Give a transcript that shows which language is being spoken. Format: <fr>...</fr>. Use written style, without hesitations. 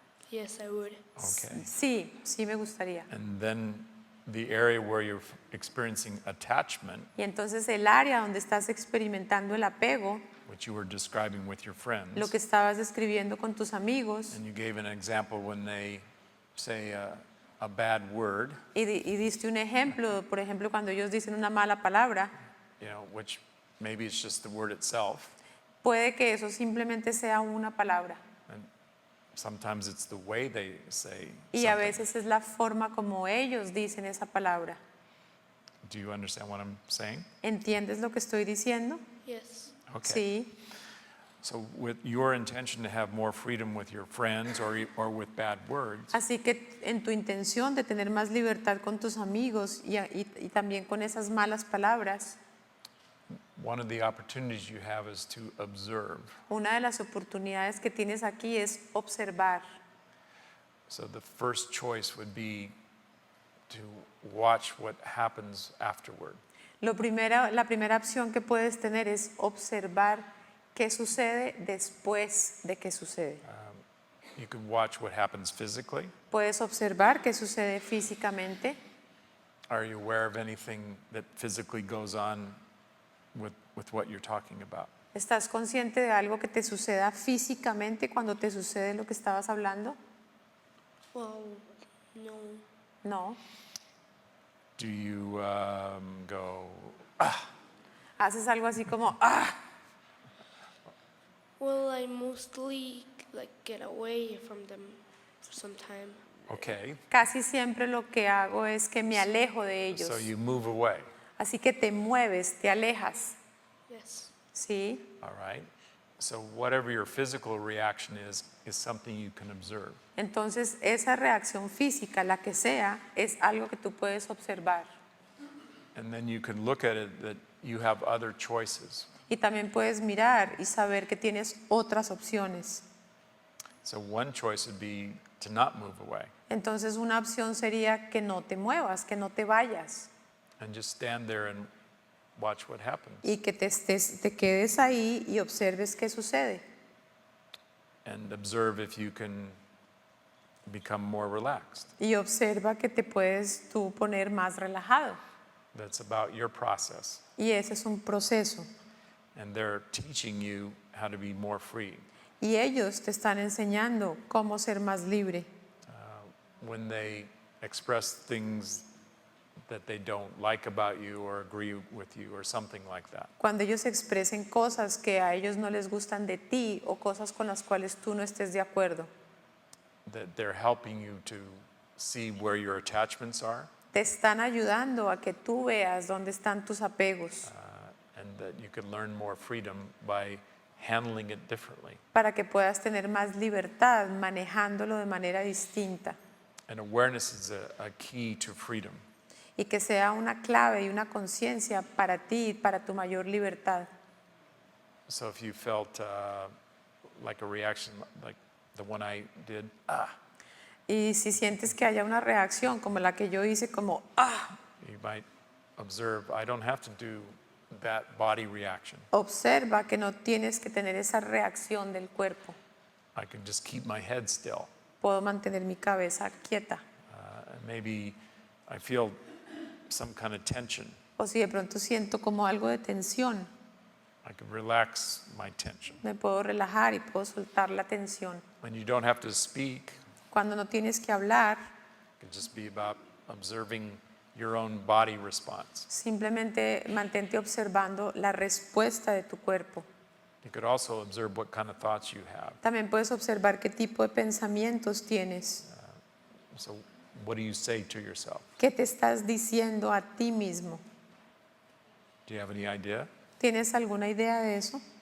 <en>Yes, I would. Okay.</en> <es>Sí, sí me gustaría.</es> <en>And then the area where you're experiencing attachment,</en> <es>Y entonces el área donde estás experimentando el apego,</es> <en>which you were describing with your friends,</en> <es>lo que estabas describiendo con tus amigos,</es> <en>and you gave an example when they say a bad word,</en> <es>y diste un ejemplo, por ejemplo, cuando ellos dicen una mala palabra,</es> <en>which maybe it's just the word itself,</en> <es>puede que eso simplemente sea una palabra.</es> <en>and sometimes it's the way they say</en> <es>Y a</es> <en>something.</en> <es>veces es la forma como ellos dicen esa palabra.</es> <en>Do you understand what I'm saying?</en> <es>¿Entiendes lo que estoy diciendo?</es> <en>Yes. Okay.</en> <es>Sí.</es> <en>So with your intention to have more freedom with your friends or with bad words,</en> <es>Así que en tu intención de tener más libertad con tus amigos y también con esas malas palabras,</es> <en>one of the opportunities you have is to observe.</en> <es>una de las oportunidades que tienes aquí es observar.</es> <en>So the first choice would be to watch what happens afterward.</en> <es>La primera opción que puedes tener es observar qué sucede después de que sucede.</es> <en>You can watch what happens physically.</en> <es>Puedes observar qué sucede físicamente.</es> <en>Are you aware of anything that physically goes on with what you're talking about?</en> <es>¿Estás consciente de algo que te suceda físicamente cuando te sucede lo que estabas hablando?</es> <en>Well, no.</en> <es>No.</es> <en>Do you go,</en> <es>¿Haces algo así como, ah?</es> <en>Well, I mostly get away from them for some time. okay,</en> <es>Casi siempre lo que hago es que me alejo de ellos.</es> <en>so you move away,</en> <es>Así que te mueves, te alejas.</es> <en>Yes.</en> <es>¿Sí?</es> <en>all right? So whatever your physical reaction is something you can observe.</en> <es>Entonces, esa reacción física, la que sea, es algo que tú puedes observar.</es> <en>And then you can look at it that you have other choices.</en> <es>Y también puedes mirar y saber que tienes otras opciones.</es> <en>So one choice would be to not move away</en> <es>Entonces, una opción sería que no te muevas, que no te vayas</es> <en>and just stand there and watch what happens.</en> <es>y que te quedes ahí y observes qué sucede.</es> <en>And observe if you can become more relaxed.</en> <es>Y observa que te puedes tú poner más relajado.</es> <en>That's about your process.</en> <es>Y ese es un proceso.</es> <en>And they're teaching you how to be more free.</en> <es>Y ellos te están enseñando cómo ser más libre.</es> <en>When they express things that they don't like about you or agree with you or something like that.</en> <es>Cuando ellos expresen cosas que a ellos no les gustan de ti o cosas con las cuales tú no estés de acuerdo,</es> <en>That they're helping you to see where your attachments are</en> <es>te están ayudando a que tú veas dónde están tus apegos</es> <en>and that you can learn more freedom by handling it differently.</en> <es>para que puedas tener más libertad manejándolo de manera distinta</es> <en>And awareness is a key to freedom.</en> <es>y que sea una clave y una conciencia para ti, para tu mayor libertad.</es> <en>So if you felt like a reaction like the one I did,</en> <es>Y si sientes que haya una reacción como la que yo hice, como</es> <en>you might observe, I don't have to do that body reaction.</en> <es>observa que no tienes que tener esa reacción del cuerpo.</es> <en>I can just keep my head still.</en> <es>Puedo mantener mi cabeza quieta.</es> <en>And maybe I feel some kind of tension.</en> <es>O si de pronto siento como algo de tensión,</es> <en>I can relax my tension.</en> <es>me puedo relajar y puedo soltar la tensión.</es> <en>When you don't have to speak,</en> <es>Cuando no tienes que hablar,</es> <en>it can just be about observing your own body response.</en> <es>simplemente mantente observando la respuesta de tu cuerpo.</es> <en>You could also observe what kind of thoughts you have.</en> <es>También puedes observar qué tipo de pensamientos tienes.</es> <en>So what do you say to yourself?</en> <es>¿Qué te estás diciendo a ti mismo?</es> <en>Do you have any idea?</en> <es>¿Tienes alguna idea de eso?</es>